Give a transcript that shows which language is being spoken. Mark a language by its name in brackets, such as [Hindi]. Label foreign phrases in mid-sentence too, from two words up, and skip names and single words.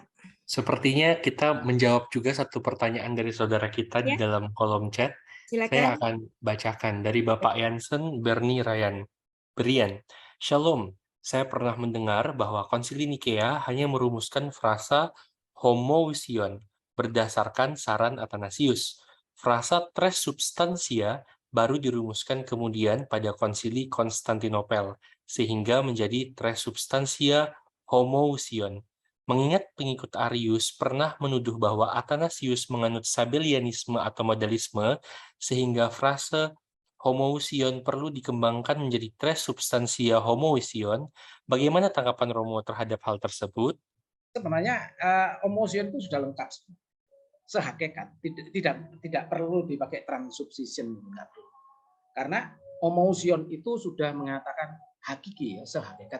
[Indonesian] Sepertinya kita menjawab juga satu pertanyaan dari saudara kita di dalam kolom chat. Silakan. Saya akan bacakan dari Bapak Jansen Berni Brian. Shalom, saya pernah mendengar bahwa Konsili Nikea hanya merumuskan frasa homoousion berdasarkan saran Athanasius. Frasa [Latin] tres substantia [Indonesian] baru dirumuskan kemudian pada Konsili Konstantinopel, sehingga menjadi [Latin] tres substantia homoousion. [Indonesian] Mengingat pengikut Arius pernah menuduh bahwa Athanasius menganut Sabellianisme atau modalisme, sehingga frase homoousion perlu dikembangkan menjadi [Latin] tres substantia homoousion. [Indonesian] Bagaimana tanggapan Romo terhadap hal tersebut? Sebenarnya homoousion itu sudah lengkap, sehakikat, tidak perlu dipakai transubstansiation, karena homoousion itu sudah mengatakan hakiki ya, sehakikat.